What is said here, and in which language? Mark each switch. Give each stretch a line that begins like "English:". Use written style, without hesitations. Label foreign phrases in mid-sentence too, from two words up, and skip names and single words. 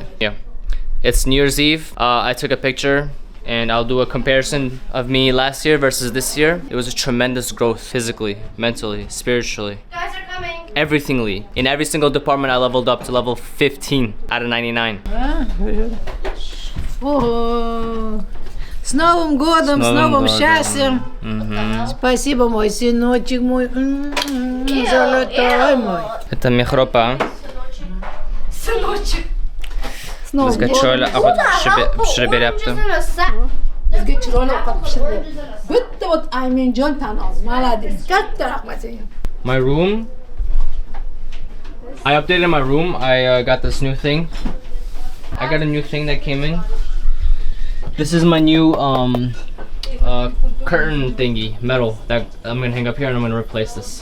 English: Yeah. It's New Year's Eve. I took a picture and I'll do a comparison of me last year versus this year. It was a tremendous growth physically, mentally, spiritually. Guys are coming. everythingly. In every single department, I leveled up to level 15 out of 99.
Russian: Ого. С Новым годом, с новым счастьем. Спасибо, мой сыночек мой. Золотой мой. Это мехропа. Сыночек. С Новым годом.
Turkish: Şöyle şöyle yaptım.
Uzbek: Bizga chiroyli ovqat pishirdi. Bitta ot Aymenjon tan ol. Молодец. Katta rahmat senga.
English: My room. I updated my room. I got this new thing. I got a new thing that came in. This is my new curtain thingy, metal, that I'm gonna hang up here, and I'm gonna replace this.